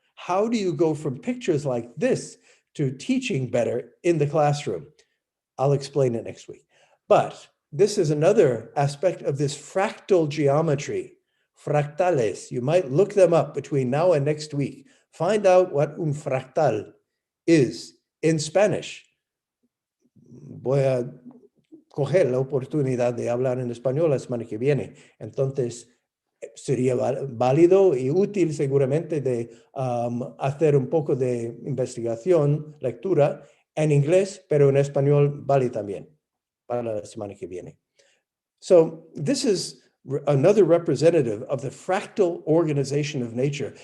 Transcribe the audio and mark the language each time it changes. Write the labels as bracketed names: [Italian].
[English] How do you go from pictures like this to teaching better in the classroom? I'll explain it next week. But this is another aspect of this fractal geometry, fractales. You might look them up between now and next week. Find out what un fractal is in Spanish. [Spanish] Voy a coger la oportunidad de hablar en español la semana que viene. Entonces, sería válido y útil seguramente de hacer un poco de investigación, lectura en inglés, pero en español vale también para la semana que viene. [English] So this is another representative of the fractal organization of nature.